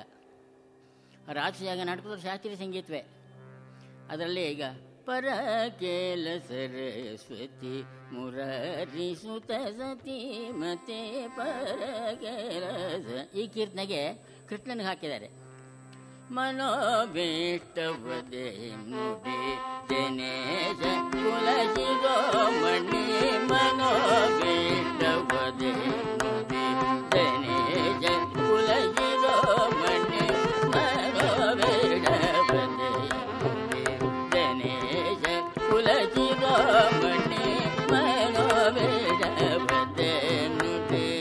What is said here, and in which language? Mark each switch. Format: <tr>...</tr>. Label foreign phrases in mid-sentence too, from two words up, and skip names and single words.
<kn>ರಾಜಸುಯಾಗ ನಾಟಕದ ಶಾಸ್ತ್ರೀಯ ಸಂಗೀತವೇ. ಅದರಲ್ಲಿ ಈಗ ಪರಕೇಲ ಸರಸ್ವತಿ ಮುರಾರಿ ಸುತ ಸತಿ ಮತೆ ಪರಕೇಲ ಈ ಕೀರ್ತನೆಗೆ ಕೃಷ್ಣನಿಗೆ ಹಾಕಿದ್ದಾರೆ. ಮನೋಭೀಷ್ಟವದೆ ನುಡಿ ದಿನೇಶ ಕುಲಶಿರೋಮಣಿ ಮನೋಭೀಷ್ಟವದೆ ನುಡಿ ದಿನೇಶ ಕುಲಶಿರೋಮಣಿ ಮನೋಭೀಷ್ಟವದೆ ನುಡಿ ದಿನೇಶ ಕುಲಶಿರೋಮಣಿ ಮನೋಭೀಷ್ಟವದೆ ನುಡಿ</kn>